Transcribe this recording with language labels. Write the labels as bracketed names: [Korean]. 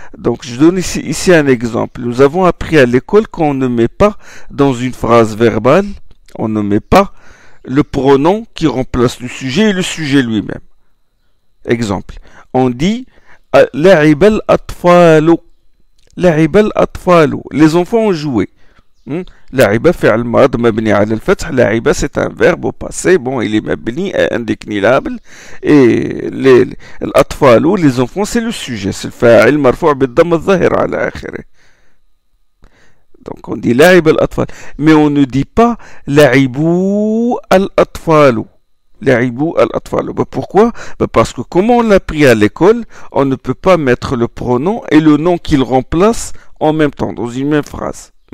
[French] Donc je donne ici un exemple. Nous avons appris à l'école qu'on ne met pas dans une phrase verbale, on ne met pas le pronom qui remplace le sujet et le sujet lui-même. Exemple, on dit [Arabic] لعب الأطفال. لعب الأطفال. [French] Les enfants ont joué. [Arabic] لعب فعل ماض مبني على الفتح. [French] لعب c'est un verbe au passé. Bon, il est مبني indéclinable. Et الأطفال, les enfants, c'est le sujet. C'est le [Arabic] فاعل مرفوع بالضم الظاهر على آخره. [French] Donc on dit [Arabic] لعب الأطفال. [French] Mais on ne dit pas [Arabic] لعبوا الأطفال. لعبوا الأطفال. [French] Pourquoi? Parce que comme on l'a appris à l'école, on ne peut pas mettre le pronom et le nom qu'il remplace en même temps, dans une même phrase.